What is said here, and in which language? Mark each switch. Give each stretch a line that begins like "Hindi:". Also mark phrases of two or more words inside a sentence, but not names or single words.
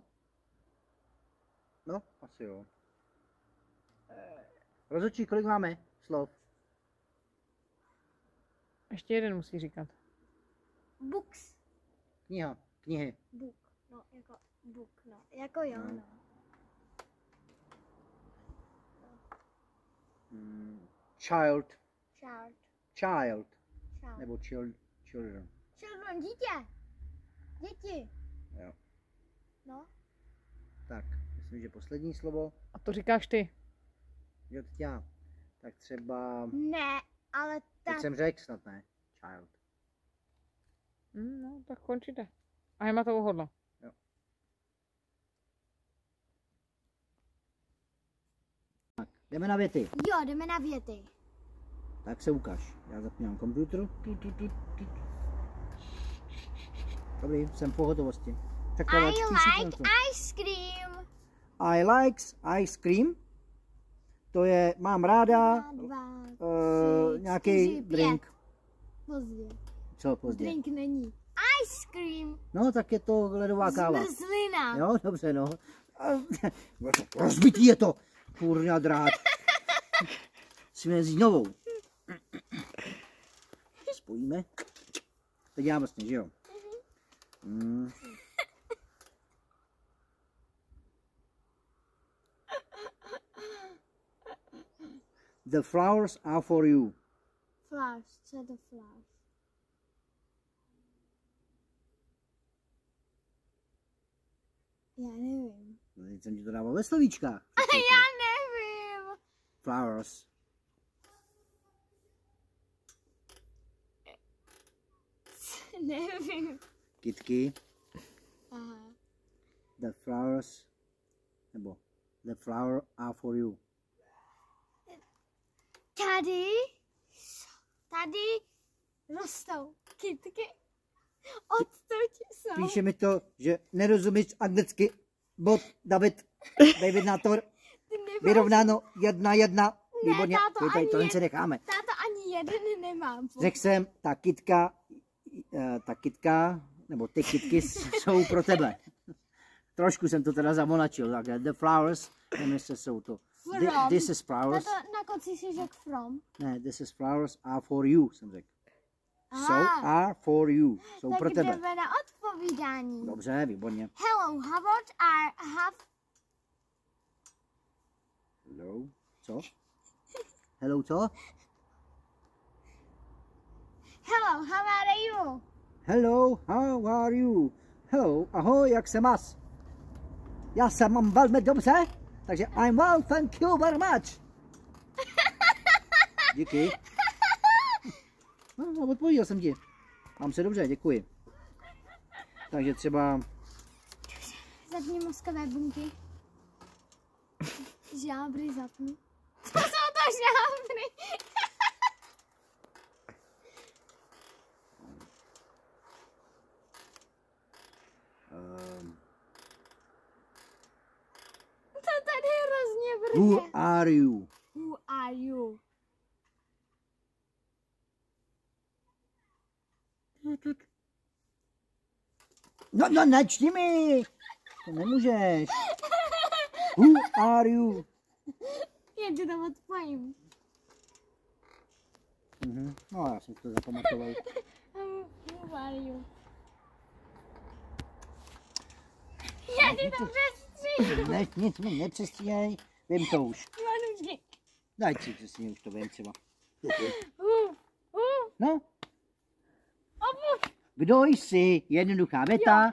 Czech: No, asi jo. Rozhodčí, kolik máme slov? Ještě jeden musí říkat. Books. Kniha. Knihy. Book. No, jako book, no. Jako jo, no. Child. Child. Child. Child. Nebo children. Children, dítě. Děti. Jo. No. Tak, myslím, že poslední slovo. A to říkáš ty. Jo, teď já. Tak třeba... Ne, ale tak... Teď jsem řekl snad, ne? Child. No, tak končíte. A Hema to uhodla. Jo. Tak, jdeme na věty. Jo, jdeme na věty. Tak se ukáž. Já zapínám počítač. Dobrý, jsem v pohotovosti.
English: I like ice cream. I likes ice cream.
Czech: To je, mám ráda nějaký drink. Pozdě. Co pozdě? Drink není.
English: Ice cream.
Czech: No, tak je to ledová káva. Zmrzlina. Jo, dobře, no. Rozbitý je to. Kurňa drát. Musíme vzít novou. spojíme. Teď já vlastně, že jo?
English: The flowers are for you.
Czech: Flowers, co je to flowers? Já nevím. Teď jsem ti to dával ve slovíčkách. Já nevím. Flowers. Nevím. Kytky. Aha.
English: The flowers.
Czech: Nebo
English: the flower are for you.
Czech: Tady rostou kytky. Odtud jsou. Píše mi to, že nerozumíš anglicky. Bod David Nátor. Vyrovnáno 1-1. Výborně, to jen se necháme. Táto ani jeden nemám. Řekl jsem, ta kytka, nebo ty kytky jsou pro tebe. Trošku jsem to teda zamonačil. Takhle.
English: The flowers,
Czech: nevím, jestli jsou to.
English: This is flowers.
Czech: Na konci si řekl from.
English: Ne, this is flowers are for you,
Czech: jsem řekl.
English: So are for you.
Czech: Jsou pro tebe. Tak jdeme na odpovídání. Dobře, výborně.
English: Hello, how about
Czech: Hello, co? Hello, co?
English: Hello, how are you? Hello, how are you? Hello,
Czech: ahoj, jak se máš? Já se mám velmi dobře, takže
English: I'm well, thank you very much.
Czech: Díky. No, odpověděl jsem ti. Mám se dobře, děkuji. Takže třeba... Zapni mozkové bunky. Žábry zapni. Co jsou to žábry? To tady hrozně brže.
English: Who are you? Who are you?
Czech: No, načti mi! To nemůžeš.
English: Who are you?
Czech: Já ti to odpojím. No, já jsem to zapamatoval.
English: Who are you?
Czech: Já ti to přestříhnu. Ne, nic mi nepřestříhej, vím to už. Manušky. Daj si přesně, už to vím třeba. No. Obu. Kdo jsi? Jednoduchá věta.